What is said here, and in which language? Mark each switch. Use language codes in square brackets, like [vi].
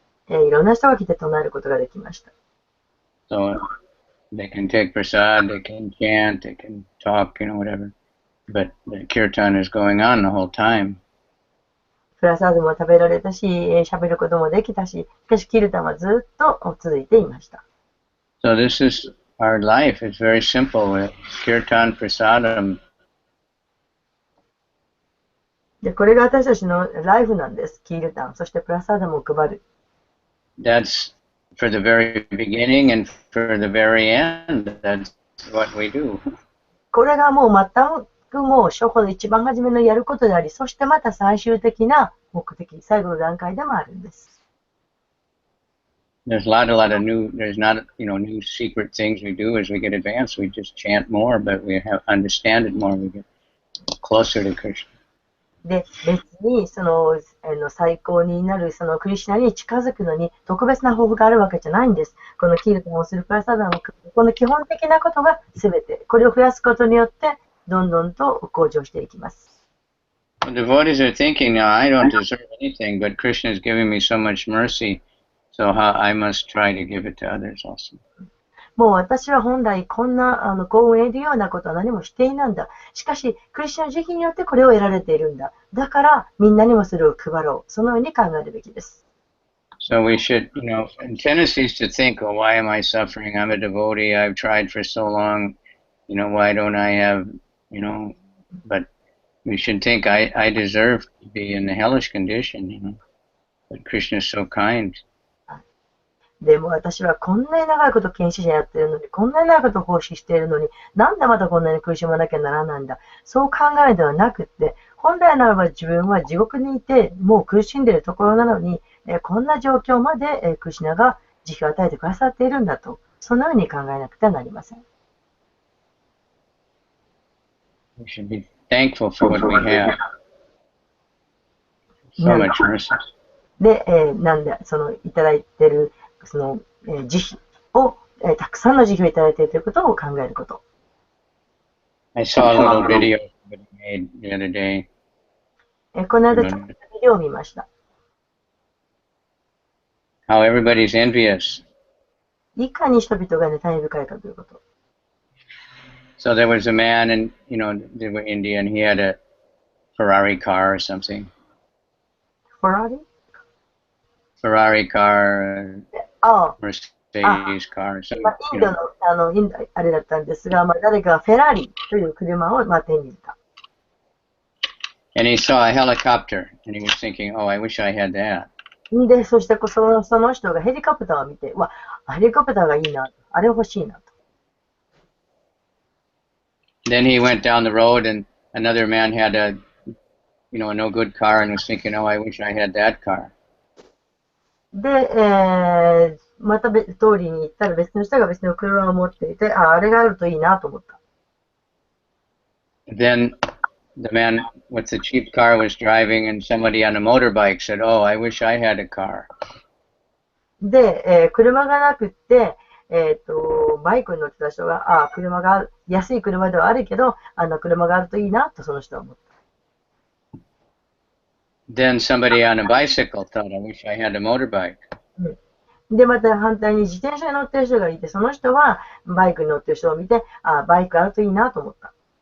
[ja] いろんな人が来て唱えることができました。 [en] So they can take prasad, they can chant, they can talk, you know, whatever. But the kirtan is going on the whole time. [ja] プラサードも食べられたし、喋ることもできたし、しかしキルタンはずっと続いていました。 [en] So this is our life. It's very simple. Kirtan, prasadam. [ja] で、これが私たちのライフなんです。キルタン、そしてプラサードも配る。 [en] That's for the very beginning and for the very end. That's what we do. [ja] これがもう全くもう初歩の一番初めのやることであり、そしてまた最終的な目的、最後の段階でもあるんです。 [en] There's a lot of new, there's not, you know, new secret things we do as we get advanced. We just chant more, but we understand it more. We get closer to Krishna. [ja] で、別にその最高になるそのクリシュナに近づくのに特別な方法があるわけじゃないんです。このキルタンをするプラサダのこの基本的なことが全て、これを増やすことによってどんどんと向上していきます。 [en] The devotees are thinking now, I don't deserve anything, but Krishna is giving me so much mercy, so I must try to give it to others also. [ja] もう私は本来こんな幸運を得るようなことは何もしていないんだ。しかし、クリスチャンの慈悲によってこれを得られているんだ。だから、みんなにもそれを配ろう。そのように考えるべきです。 [en] So we should, you know, tendencies to think, oh, why am I suffering? I'm a devotee. I've tried for so long. You know, why don't I have, you know, but we should think I deserve to be in the hellish condition, you know. But Krishna is so kind. [ja] でも私はこんなに長いこと献身者やってるのに、こんなに長いこと奉仕しているのに、なんでまたこんなに苦しまなきゃならないんだ。そう考えるではなくって、本来ならば自分は地獄にいて、もう苦しんでいるところなのに、こんな状況までクリシュナが慈悲を与えてくださっているんだと、そのように考えなくてはなりません。 [en] We should be thankful for what we have. So much mercy. [ja] で、なんで、そのいただいているその慈悲を、たくさんの慈悲をいただいているということを考えること。 [en] I saw a little video somebody made the other day. [ja] この間、ちょっとビデオを見ました。 [en] How everybody's envious. [ja] いかに人々がね、大深いかということ。 [en] So there was a man, and you know, they were Indian. He had a Ferrari car or something. Ferrari car, Mercedes car. So, [ja] インドのあれだったんですが、誰かがフェラーリという車を手に入れた。 [en] And he saw a helicopter, and he was thinking, "Oh, I wish I had that." [ja] で、そしてその人がヘリコプターを見て、ヘリコプターがいいな、あれ欲しいなと。 [en] then he went down the road and another man had a no good car and was thinking, oh, I wish I had that car. [ja] で、また別通りに行ったら別の人が別の車を持っていて、あれがあるといいなと思った。 [en] Then the man with the cheap car was driving and somebody on a motorbike said, oh, I wish I had a car. [ja] で、車がなくって、バイクに乗ってた人が、車がある、安い車ではあるけど、車があるといいなとその人は思った。 [en] Then somebody on a bicycle thought, I wish I had a motorbike. [ja] で、また反対に自転車に乗ってる人がいて、その人はバイクに乗ってる人を見て、バイクあるといいなと思った。